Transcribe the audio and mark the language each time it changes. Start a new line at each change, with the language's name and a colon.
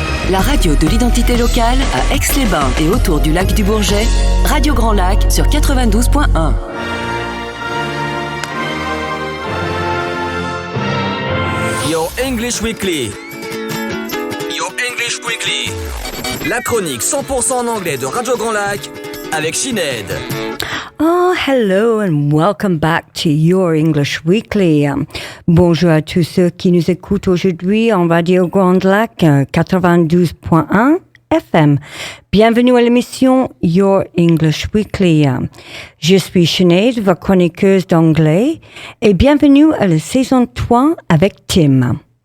French: La radio de l'identité locale à Aix-les-Bains et autour du lac du Bourget, Radio Grand Lac sur 92.1.
English: Your English Weekly. Your English Weekly.
French: La chronique 100% en anglais de Radio Grand Lac avec Sinead.
English: Oh, hello and welcome back to Your English Weekly.
French: Bonjour à tous ceux qui nous écoutent aujourd'hui en Radio Grand Lac 92.1 FM. Bienvenue à l'émission Your English Weekly. Je suis Sinead, votre chroniqueuse d'anglais, et bienvenue à la saison 3 avec Tim.